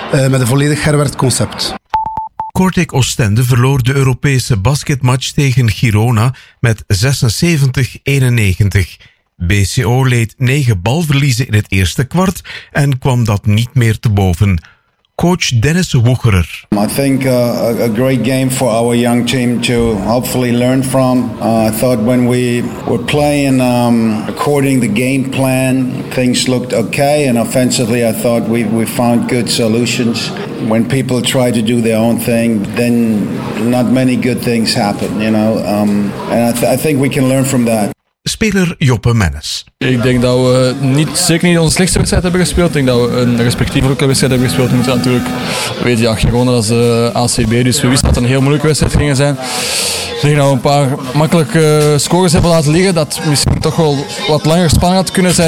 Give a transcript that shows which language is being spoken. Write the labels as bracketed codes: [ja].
[nl] Met een volledig herwerkt concept. Kortrijk Oostende verloor de Europese basketmatch tegen Girona met 76-91. BCO leed 9 balverliezen in het eerste kwart en kwam dat niet meer te boven. Coach Dennis Woegerer. [en] I think a great game for our young team to hopefully learn from. I thought when we were playing according the game plan, things looked okay. And offensively, I thought we found good solutions. When people try to do their own thing, then not many good things happen, you know. I think we can learn from that. [nl] Speler Joppe Mennes. Ik denk dat we niet, zeker niet onze slechtste wedstrijd hebben gespeeld. Ik denk dat we een respectievelijke wedstrijd hebben gespeeld. We moeten natuurlijk weten, ja, Girona is de ACB, dus we wisten dat het een heel moeilijke wedstrijd ging zijn. Ik denk dat we een paar makkelijke scores hebben laten liggen, dat misschien toch wel wat langer spannend had kunnen zijn.